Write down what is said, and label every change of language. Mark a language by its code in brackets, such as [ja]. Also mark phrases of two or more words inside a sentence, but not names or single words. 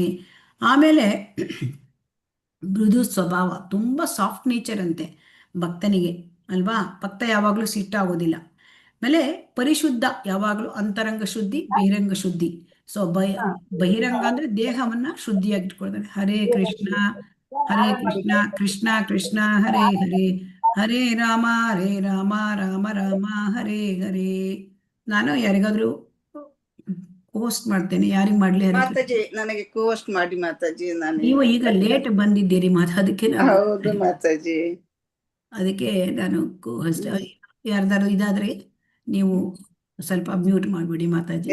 [kn] ಆಮೇಲೆ ಮೃದು ಸ್ವಭಾವ, ತುಂಬ [en] soft nature [kn] ಅಂತೆ ಭಕ್ತನಿಗೆ ಅಲ್ವಾ. ಭಕ್ತ ಯಾವಾಗಲೂ ಸಿಟ್ಟಾಗೋದಿಲ್ಲ. ಆಮೇಲೆ ಪರಿಶುದ್ಧ, ಯಾವಾಗಲೂ ಅಂತರಂಗ ಶುದ್ಧಿ, ಬಹಿರಂಗ ಶುದ್ಧಿ. ಸೊ ಬಹಿರಂಗ ಅಂದರೆ ದೇಹವನ್ನು ಶುದ್ಧಿಯಾಗಿಟ್ಕೊಳ್ತಾನೆ. [sa] ಹರೇ ಕೃಷ್ಣ ಹರೇ ಕೃಷ್ಣ ಕೃಷ್ಣ ಕೃಷ್ಣ ಹರೇ ಹರೇ, ಹರೇ ರಾಮ ರಾಮ ರಾಮ ಹರೇ ಹರೇ. [kn] ನಾನು ಯಾರಿಗಾದ್ರೂ ಹೋಸ್ಟ್ ಮಾಡ್ತೇನೆ. ಯಾರಿಗೆ ಮಾಡ್ಲಿ? ಮಾತಾಜಿ, ನನಗೆ ಹೋಸ್ಟ್ ಮಾಡಿ ಮಾತಾಜಿ. ನೀವು ಈಗ ಲೇಟ್ ಬಂದಿದ್ದೀರಿ ಅದಕ್ಕೆ ಹೌದು ಮಾತಾಜಿ, ಅದಕ್ಕೆ ನಾನು ಹೋಸ್ಟ್. ಯಾರ್ದಾರು ಇದಾದ್ರೆ ನೀವು ಸ್ವಲ್ಪ ಮ್ಯೂಟ್ ಮಾಡಿಬಿಡಿ ಮಾತಾಜಿ.